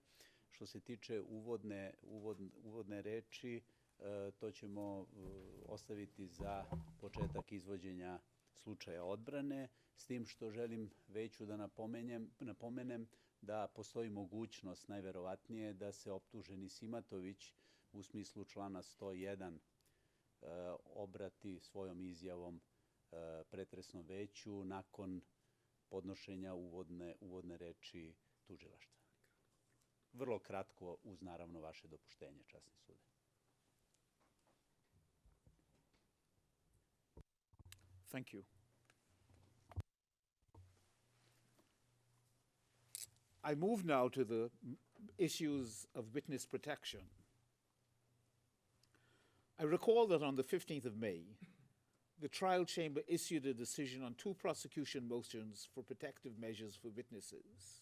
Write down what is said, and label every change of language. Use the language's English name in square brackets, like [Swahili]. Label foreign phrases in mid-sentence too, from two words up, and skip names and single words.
[Serbian] Što se tiče uvodne reči, to ćemo ostaviti za početak izvođenja slučaja odbrane, s tim što želim veću da napomenem da postoji mogućnost, najverovatnije, da se optuženi Simatović u smislu člana 101 obrati svojom izjavom pretresnom veću nakon podnošenja uvodne reči tužilaštva. Vrlo kratko, uz naravno vaše dopuštenje, časni sude. [English] Thank you. I move now to the issues of witness protection. I recall that on the 15th of May, the trial chamber issued a decision on 2 prosecution motions for protective measures for witnesses.